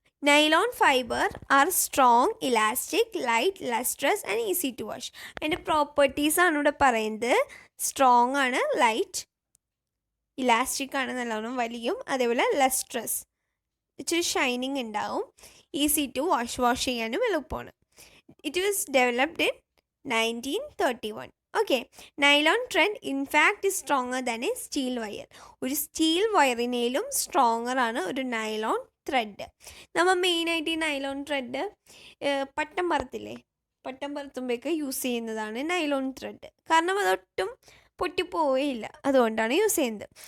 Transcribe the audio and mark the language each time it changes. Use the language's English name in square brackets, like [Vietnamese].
[English] Nylon fibre are strong, elastic, light, lustrous and easy to wash. [Malayalam] അതിൻ്റെ പ്രോപ്പർട്ടീസാണ് ഇവിടെ പറയുന്നത്. Strong ആണ്, ലൈറ്റ്, ഇലാസ്റ്റിക് ആണ്, നല്ലോണം വലിയും, അതേപോലെ ലസ്ട്രസ്, ഇച്ചിരി ഷൈനിങ് ഉണ്ടാവും, [English] easy to wash [Malayalam] ചെയ്യാനും എളുപ്പമാണ്. [English] It was developed in 1931. Okay, nylon thread in fact is stronger than a steel wire. [Malayalam] ഒരു സ്റ്റീൽ വയറിനേലും സ്ട്രോങ്ങർ ആണ് ഒരു നൈലോൺ ത്രെഡ്. നമ്മൾ മെയിനായിട്ട് ഈ നൈലോൺ ത്രെഡ് പട്ടം പറത്തില്ലേ, പട്ടം പറത്തുമ്പോഴേക്ക് യൂസ് ചെയ്യുന്നതാണ് നൈലോൺ ത്രെഡ്. കാരണം അതൊട്ടും പൊട്ടിപ്പോവുകയില്ല, അതുകൊണ്ടാണ് യൂസ് ചെയ്യുന്നത്.